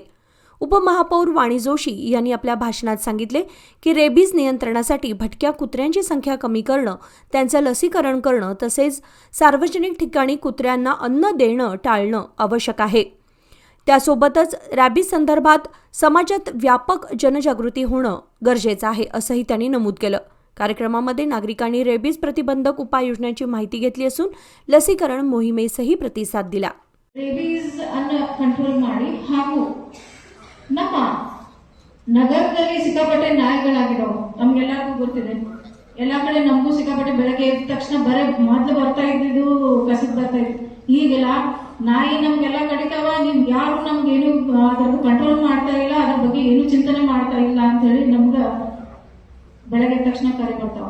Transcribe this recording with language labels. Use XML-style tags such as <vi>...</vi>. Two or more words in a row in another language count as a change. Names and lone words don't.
<mr>उपमहापौर वाणी जोशी यांनी आपल्या भाषणात सांगितले की रेबीज नियंत्रणासाठी भटक्या कुत्र्यांची संख्या कमी करणं, त्यांचं लसीकरण करणं तसेच सार्वजनिक ठिकाणी कुत्र्यांना अन्न देणं टाळणं आवश्यक आहे। त्यासोबतच रॅबीज संदर्भात समाजात व्यापक जनजागृती होणं गरजेचं आहे असंही त्यांनी नमूद केलं। कार्यक्रमामध्ये नागरिकांनी रेबीज प्रतिबंधक उपाययोजनांची माहिती घेतली असून लसीकरण मोहिमेसही प्रतिसाद दिला।</mr> <kn>रेबीज ಅನ್ನು ಕಂಟ್ರೋಲ್ ಮಾಡಿ ಹಾಗೂ ನಮ್ಮ ನಗರದಲ್ಲಿ ಸಿಕ್ಕಾಪಟ್ಟೆ ನಾಯಿಗಳಾಗಿರೋ ನಮಗೆಲ್ಲರಿಗೂ ಗೊತ್ತಿದೆ। ಎಲ್ಲ ಕಡೆ ನಮಗೂ ಸಿಕ್ಕಾಪಟ್ಟೆ ಬೆಳಗ್ಗೆ ಎದ್ದ ತಕ್ಷಣ ಬರೇ ಮೊದಲು ಬರ್ತಾ ಇದ್ದಿದ್ದು ಕಸದ ಬರ್ತಾ ಇತ್ತು। ಈಗೆಲ್ಲ ನಾಯಿ ನಮಗೆಲ್ಲ ಕಡಿತಾವ, ನಿಮ್ಗೆ ಯಾರು ನಮಗೇನು ಅದನ್ನು ಕಂಟ್ರೋಲ್ ಮಾಡ್ತಾ ಇಲ್ಲ, ಅದರ ಬಗ್ಗೆ ಏನು ಚಿಂತನೆ ಮಾಡ್ತಾ ಇಲ್ಲ ಅಂತ ಹೇಳಿ ನಮ್ಗೆ ಬೆಳಗ್ಗೆ ತಕ್ಷಣ ಕರೆ ಬರ್ತಾವ।</kn>